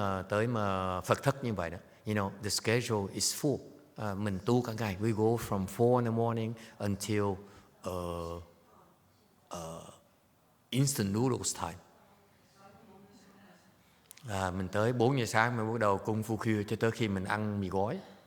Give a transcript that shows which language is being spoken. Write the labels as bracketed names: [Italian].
[Vietnamese] Tới mà Phật thất như vậy đó, [English] you know, the schedule is full. [Vietnamese] Mình tu cả ngày. [English] We go from 4 in the morning until instant noodles time. [Vietnamese] Mình tới 4 giờ sáng mình bắt đầu công phu khuya cho tới khi mình ăn mì gói.